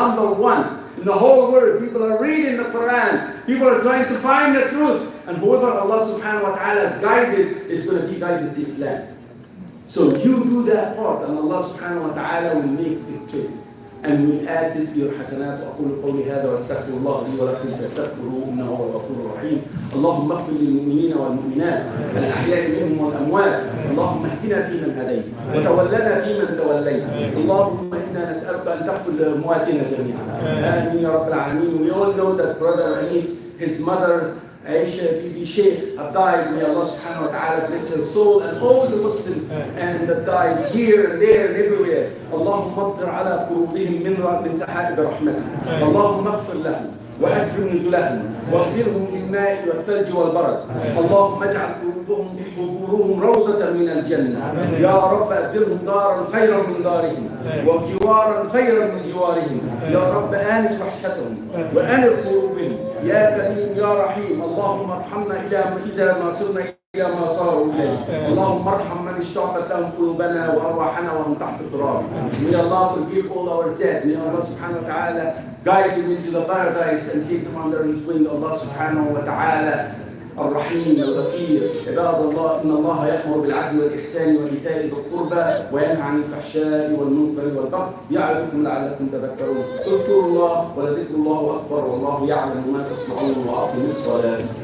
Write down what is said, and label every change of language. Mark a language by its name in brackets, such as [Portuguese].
[English] Number one, in the whole world, people are reading the Quran. People are trying to find the truth. And whoever Allah subhanahu wa ta'ala has guided is going to be guided to Islam. So you do that part and Allah subhanahu wa ta'ala will make the trend. And we add this to your حسنات. [Arabic] وأقول قولي هذا وأستغفر الله لي ولكم فاستغفروه إنه هو الغفور الرحيم. اللهم اغفر للمؤمنين والمؤمنات الأحياء منهم والأموات. اللهم اهدنا فيمن هديت وتولنا فيمن توليت. اللهم إنا نسألك أن تغفر لأمواتنا جميعا. آمين يا رب العالمين. [English] We all know that brother Anis, his mother Aisha Bibi Sheikh have died. May Allah subhanahu wa ta'ala bless her soul and all the Muslims and that died here and there and everywhere. [Arabic] اللهم اطر على قلوبهم من سحائب رحمتك. اللهم اغفر لهم وأكرم نزلهم واغسلهم بالماء والثلج والبرد. اللهم اجعل قبورهم روضة من الجنة. يا رب أبدلهم دارا خيرا من دارهم وجوارا خيرا من جوارهم. يا رب آنس وحشتهم وأنر قلوبهم يا كريم يا رحيم. اللهم ارحمنا إذا ما صرنا إلى ما صاروا إليه. اللهم ارحم من اشتاقت لهم قلوبنا وأرواحنا وهم تحت التراب. [English] May Allah forgive all our dead. May Allah subhanahu wa ta'ala guide them into the paradise and take them under His wing. [Arabic] Allah subhanahu wa ta'ala الرحيم الغفير. عباد الله إن الله يأمر بالعدل والإحسان وإيتاء ذي القربى وينهى عن الفحشاء والمنكر والبغي يعظكم لعلكم تذكرون. اذكروا الله ولذكر الله أكبر والله يعلم ما تصنعون وأقيموا الصلاة.